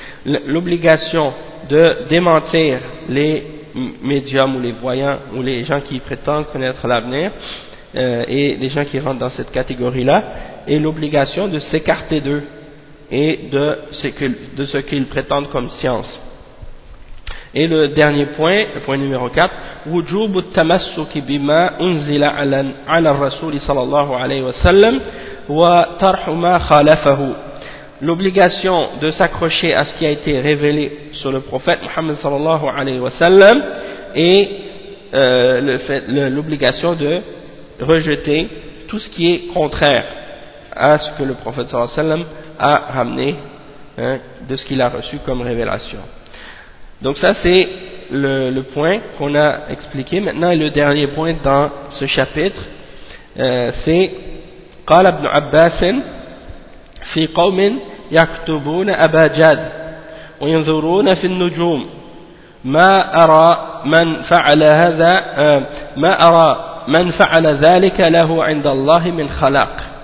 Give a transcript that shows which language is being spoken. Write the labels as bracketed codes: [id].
[fr] L'obligation de démentir les médiums ou les voyants ou les gens qui prétendent connaître l'avenir, et les gens qui rentrent dans cette catégorie-là, et l'obligation de s'écarter d'eux et de ce qu'ils prétendent comme science. Et le dernier point, le point numéro 4, [ar] وجوب التمسك بما أنزل على الرسول صلى الله عليه وسلم وطرح ما خالفه. [fr] L'obligation de s'accrocher à ce qui a été révélé sur le prophète Muhammad صلى الله عليه وسلم, et l'obligation de rejeter tout ce qui est contraire à ce que le prophète صلى الله عليه وسلم a ramené, hein, de ce qu'il a reçu comme révélation. Donc ça, c'est le point qu'on a expliqué. Maintenant, le dernier point dans ce chapitre, c'est [ar] قال ابن عباس في قوم يكتبون أبا جاد وينظرون في النجوم ما أرى من فعل هذا ما أرى من فعل ذلك له عند الله من خلاق.